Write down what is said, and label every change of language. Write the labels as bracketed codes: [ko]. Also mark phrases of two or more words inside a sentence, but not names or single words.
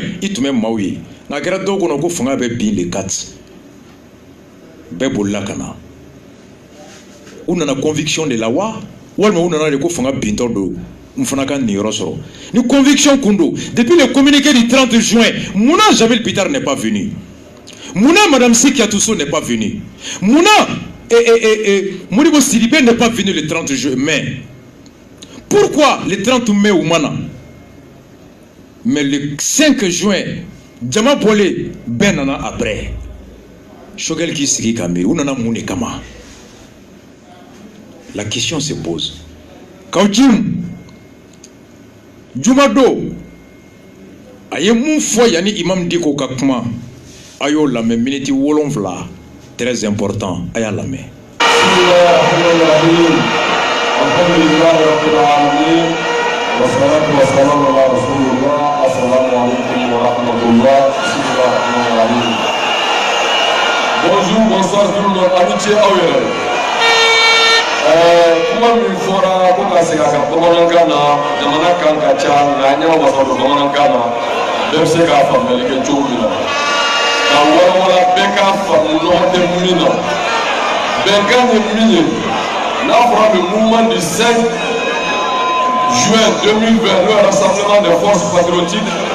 [bm] i tun bɛ maaw ye nka a kɛra dɔw kɔnɔ ko fanga bɛ bin le 4 bɛɛ bolila ka na u nana conviction de la wa walima u nana de ko fanga bintɔ don n fana ka nin yɔrɔ sɔrɔ ni conviction kun don [fr] depuis le communiqué du 30 juin [bm] munna Jamil Bitar [fr] n'est pas venu [bm] munna [fr] madame Sikiatou Sow n'est pas venue [bm] munna Modibo Sidibé [fr] n'est pas venu le 30 juin mai pourquoi le 30 mai [bm] u mana [fr] mais le 5 juin [bm] jama bɔlen bɛɛ nana après Choguel k'i sigi ka miiri u nana mun de kama [fr] la question se pose [bm] Kaoutim Juma do a ye mun fɔ yanni Imam Diko ka kuma a y'o lamɛn miniti 7 [fr] très important [bm] a y'a lamɛn [fr] bonjour, bonsoir tout le monde, amitié [bm] aw yɛrɛ kuma min fɔra ko ka segin a kan bamanankan na jamana kan ka ca nka n y'a wasa don bamanankan na bɛɛ bɛ se k'a faamuyali kɛ cogo min na ka walawala bɛɛ k'a faamu nɔgɔ tɛ min na bɛnkan ye min ye n'a fɔra [fr] le mouvement du 5 juin 2020 [bm] n'o ye [fr] rassemblement des forces patriotiques